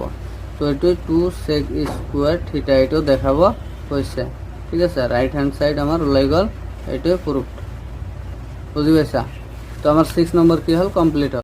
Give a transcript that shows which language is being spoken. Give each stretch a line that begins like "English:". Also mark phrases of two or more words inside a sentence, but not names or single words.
Assamese: তো এটো
English: 2 sec square theta
Assamese: এটো দেখাব কৈছে, ঠিক আছে।
English: right hand side
Assamese: আমার ওলাই গল, এটো প্রুফ, বুঝি পাইছা। তো আমার 6 নম্বর কি হল কমপ্লিট হল।